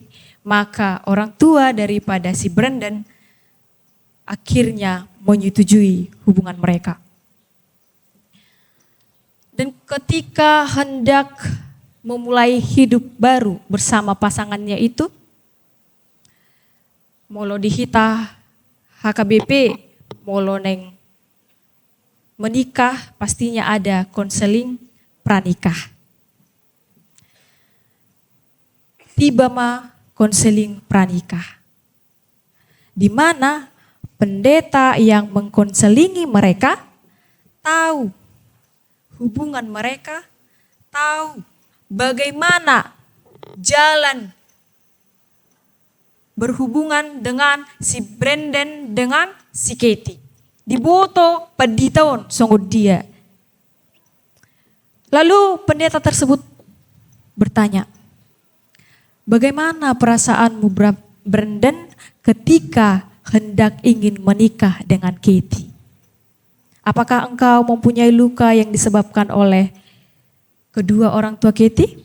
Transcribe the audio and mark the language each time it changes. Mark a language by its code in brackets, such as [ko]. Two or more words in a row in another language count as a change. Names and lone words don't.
[id] Maka orang tua daripada si Brandon akhirnya menyetujui hubungan mereka. Dan ketika hendak memulai hidup baru bersama pasangannya itu, [bbc] molo dihita HKBP, molo neng [id] menikah, pastinya ada konseling pranikah. Tiba ma konseling pranikah, di mana pendeta yang mengkonselingi mereka tahu hubungan mereka, tahu bagaimana jalan berhubungan dengan si Brandon dengan si Katie. [bbc] Diboto paditaon songod dia. [id] Lalu pendeta tersebut bertanya, bagaimana perasaanmu Brandon ketika hendak ingin menikah dengan Katie? Apakah engkau mempunyai luka yang disebabkan oleh kedua orang tua Katie?